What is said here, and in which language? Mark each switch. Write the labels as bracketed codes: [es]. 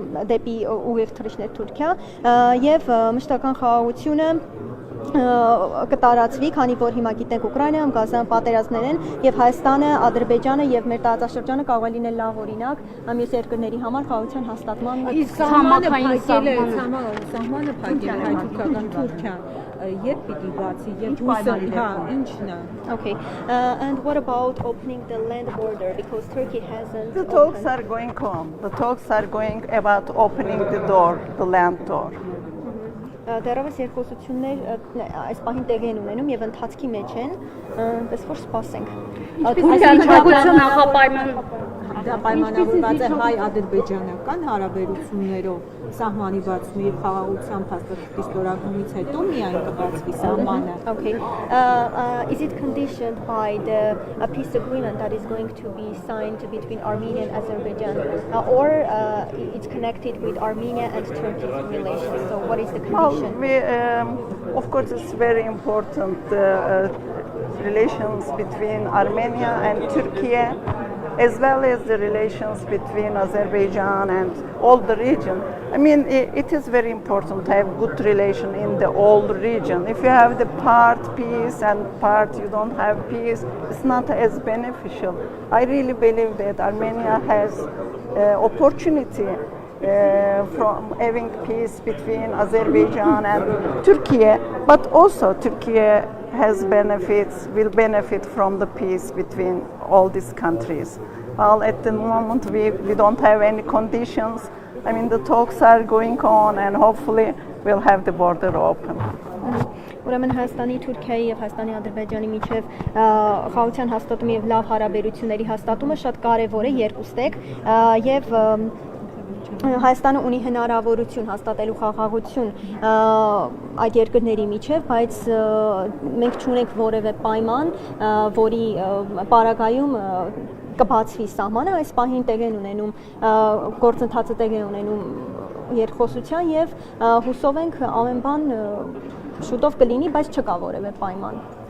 [hy] դեպի ուղիղ թռիչքներ Թուրքիա եւ մշտական խաղաղությունը կտարածվի, քանի որ հիմա գիտենք Ուկրաինայում Գազան պատերազմներ են եւ Հայաստանը, Ադրբեջանը եւ մեր տարածաշրջանը կարող է լինել լավ օրինակ մյուս երկրների համար խաղաղության հաստատման սահմանը փակել հայ-թուրքական Թուրքիան երբ պիտի բացի երբ հույսը ինչն է [en] Okay, and what about opening the land border, because Turkey hasn't the talks are going on. The talks are going about opening the door, the land door. [hy] Դեռևս երկխոսություններ այս պահին տեղի են ունենում եւ ընթացքի մեջ են, պես որ սպասենք։ Թուրքիան պայմանավորված է հայ-ադրբեջանական հարաբերություններով սահմանի բացումի եւ խաղաղության փաստաթղթի ստորագրումից հետո միայն կբացվի սահմանը։ [en] Okay. Is it conditioned by the peace agreement that is going to be signed between Armenia and Azerbaijan, or it's connected with Armenia and Turkey's relations? So what is the condition? Well, of course, it's very important relations between Armenia and Turkey, as well as the relations between Azerbaijan and all the region. I mean, it is very important to have good relation in the whole region. If you have the part peace and part you don't have peace, it's not as beneficial. I really believe that Armenia has opportunity from having peace between Azerbaijan and Turkey, but also Turkey has benefits, will benefit from the peace between all these countries. Well, at the moment we don't have any conditions, I mean, the talks are going on, and hopefully we'll have the border open. [hy] Ուրեմն Հայաստանի, Թուրքիայի եւ Հայաստանի, Ադրբեջանի միջև խաղաղության հաստատումը եւ լավ հարաբերությունների հաստատումը շատ կարեւոր է երկուստեք եւ Հայաստանը ունի հնարավորություն հաստատելու խաղաղություն այդ երկրների միջև, բայց մենք չունենք որևէ պայման, որի պարագայում կբացվի սահմանը, այս պահին տեղ են ունենում գործընթացը տեղ է ունենում երկխոսության եւ հուսով ենք ամեն բան շուտով կլինի, բայց չկա որևէ պայման։